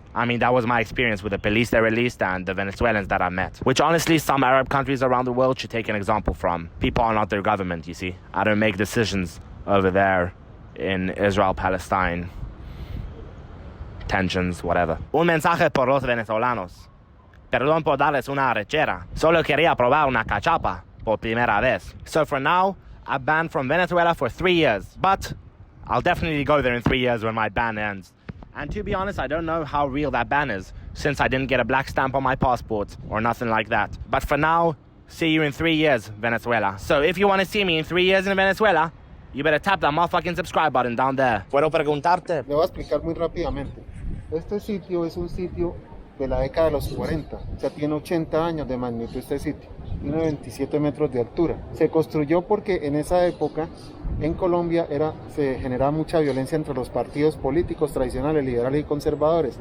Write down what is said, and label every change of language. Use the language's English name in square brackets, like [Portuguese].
[English] I mean, that was my experience with the police they released and the Venezuelans that I met. Which honestly, some Arab countries around the world should take an example from. People are not their government, you see. I don't make decisions over there in Israel-Palestine tensions, whatever. [Spanish] Un mensaje por los venezolanos. Perdón por darles una arrechera. Solo quería probar una cachapa por primera vez. [English] So for now, I'm banned from Venezuela for 3 years. But I'll definitely go there in 3 years when my ban ends. And to be honest, I don't know how real that ban is, since I didn't get a black stamp on my passport or nothing like that. But for now, see you in 3 years, Venezuela. So if you want to see me in 3 years in Venezuela, you better tap that motherfucking subscribe button down there. [Spanish] ¿Puedo preguntarte? Le voy a explicar muy rápidamente. Este sitio es un sitio de la década de los 40, o sea, tiene 80 años de magnitud este sitio, tiene 27 metros de altura. Se construyó porque en esa época en Colombia se generaba mucha violencia entre los partidos políticos tradicionales, liberales y conservadores.